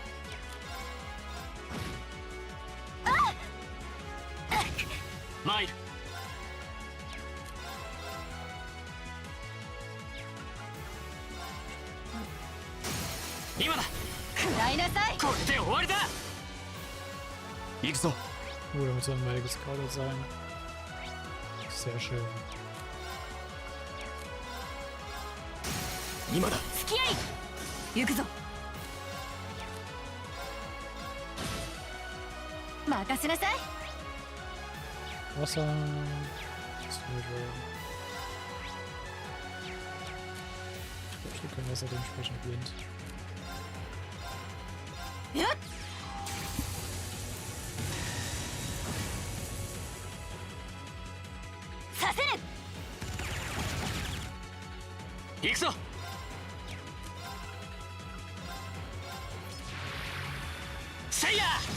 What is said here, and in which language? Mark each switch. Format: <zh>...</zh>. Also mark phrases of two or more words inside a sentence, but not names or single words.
<ja>参る。今だ。食らいなさい。これで終わりだ。行くぞ。</ja> <de>Oh, da muss ein</de> <en>Magic Scouter</en> <de>sein. Sehr schön.</de> <ja>今だ。付き合い。行くぞ。任せなさい。</ja> <de>Wasser. Silber. Ich können Wasser dementsprechend blind. Ja.</de> <ja>させる。行くぞ。せいや。</ja>